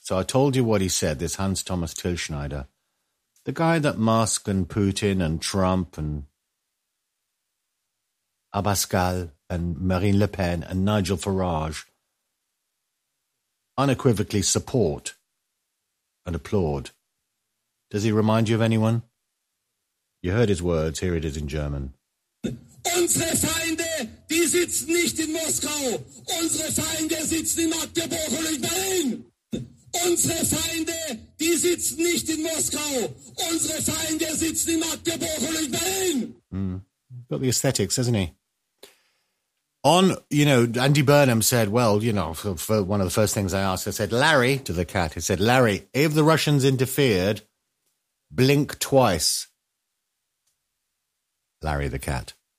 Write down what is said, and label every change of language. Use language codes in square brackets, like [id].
[en] So I told you what he said, this Hans Thomas Till Schneider, the guy that Musk and Putin and Trump and Abascal and Marine Le Pen and Nigel Farage unequivocally support and applaud. Does he remind you of anyone? You heard his words. Here it is in German. [de] Unsere Feinde, die sitzen nicht in Moskau. Unsere Feinde sitzen in Magdeburg und in Berlin. Unsere Feinde, die sitzen nicht in Moskau. Unsere Feinde sitzen in Magdeburg und in Berlin. [en] Got the aesthetics, hasn't he? On, you know, Andy Burnham said, well, you know, for one of the first things I asked, I said, Larry, to the cat, he said, Larry, if the Russians interfered, blink twice. Larry the cat.